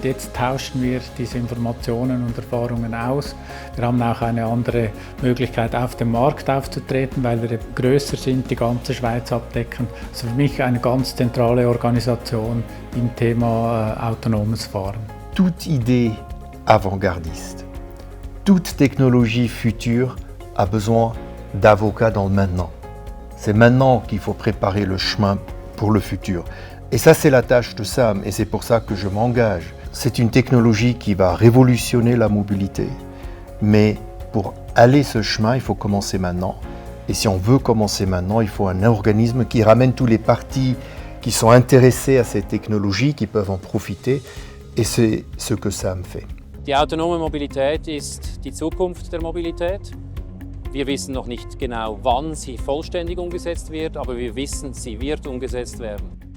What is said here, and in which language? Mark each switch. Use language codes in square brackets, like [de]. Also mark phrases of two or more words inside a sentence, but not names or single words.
[de] Jetzt tauschen wir diese Informationen und Erfahrungen aus. Wir haben auch eine andere Möglichkeit, auf dem Markt aufzutreten, weil wir größer sind, die ganze Schweiz abdecken. Also für mich eine ganz zentrale Organisation im Thema autonomes Fahren. [fr] Toute idée avant-gardiste, toute technologie future a besoin d'avocats dans le maintenant. C'est maintenant qu'il faut préparer le chemin pour le futur. Et ça, c'est la tâche de SAM, et c'est pour ça que je m'engage. C'est une technologie qui va révolutionner la mobilité, mais pour aller ce chemin, il faut commencer maintenant. Et si on veut commencer maintenant, il faut un organisme qui ramène tous les partis qui sont intéressés à cette technologie, qui peuvent en profiter, et c'est ce que SAM fait. [de] Die autonome Mobilität ist die Zukunft der Mobilität. Wir wissen noch nicht genau, wann sie vollständig umgesetzt wird, aber wir wissen, sie wird umgesetzt werden.